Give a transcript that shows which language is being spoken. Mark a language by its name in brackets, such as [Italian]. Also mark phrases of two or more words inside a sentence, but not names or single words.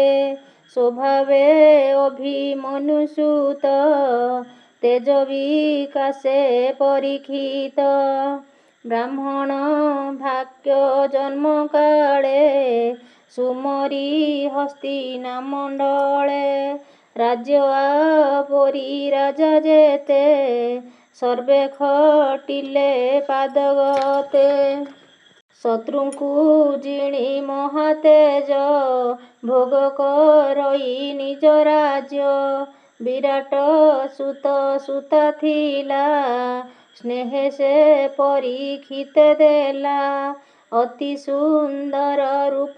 [Odia] ସ୍ୱଭାବେ ଅଭିମନ୍ୟୁସୁତ ତେଜ ବିକାଶେ ପରୀକ୍ଷିତ ବ୍ରାହ୍ମଣ ଭାଗ୍ୟ ଜନ୍ମ କାଳେ ସୁମରି ହସ୍ତିନାମଣ୍ଡଳେ ରାଜ୍ୟ ଆପରି ରାଜା ଯେତେ ସର୍ବେ ଖଟିଲେ ପାଦଗତେ शत्रुଙ୍କୁ ଜିଣି ମହାତେଜ ଭୋଗ କରଇ ନିଜ ରାଜ୍ୟ ବିରାଟ ସୁତ ସୁତା ଥିଲା ସ୍ନେହେ ସେ ପରୀକ୍ଷିତେ ଦେଲା ଅତି ସୁନ୍ଦର ରୂପ